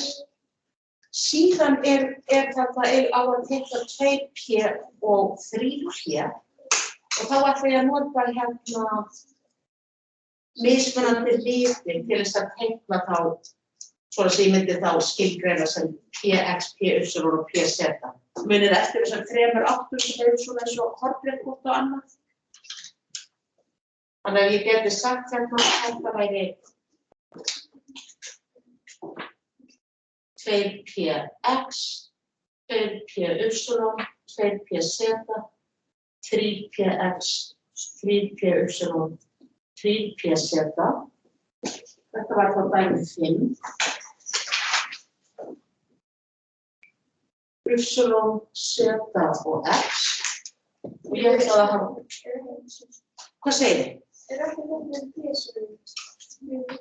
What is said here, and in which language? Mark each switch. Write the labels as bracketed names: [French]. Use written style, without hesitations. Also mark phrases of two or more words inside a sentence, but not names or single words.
[Icelandic] Síðan er þetta á að teikna 2P og 3P og þá ætla ég að nota hérna mismunandi litir til þess að teikna þá, svona sem ég myndi þá skilgreina sem PX, PY og PZ. Munið eftir þessar 3 áttum sem eru svona eins og hornréttkort og annað. Þannig að ég geti sagt hérna að þetta væri 2PX, 2PY, 2PZ, 3PX, 3PY, 3PZ. Þetta var þá dæmi 5. Y, Z og X. Og ég vil að hafa. Hvað segir þið? Er ekki þetta með P-svigrúm?